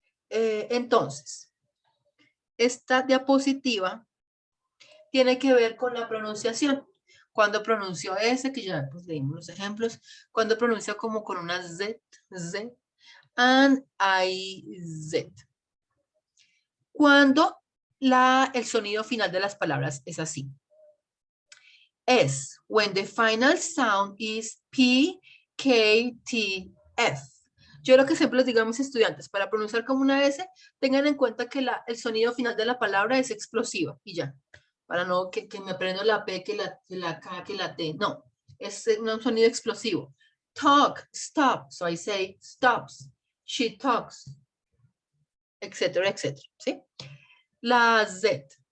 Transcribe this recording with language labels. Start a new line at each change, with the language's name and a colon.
Spanish: Entonces, esta diapositiva tiene que ver con la pronunciación. Cuando pronuncio S, que ya pues, leímos los ejemplos, cuando pronuncio como con una Z, Z,
English: and I,
Spanish: Z. Cuando el sonido final de las palabras es así.
English: S, when the final sound is P, K, T, F.
Spanish: Yo lo que siempre les digo a mis estudiantes, para pronunciar como una S, tengan en cuenta que el sonido final de la palabra es explosiva y ya. Para no que me aprendo la P, que la K, que la T. No, es un sonido explosivo. Talk, stop.
English: So I say stops. She talks.
Spanish: Etcétera, etcétera. ¿Sí? La Z.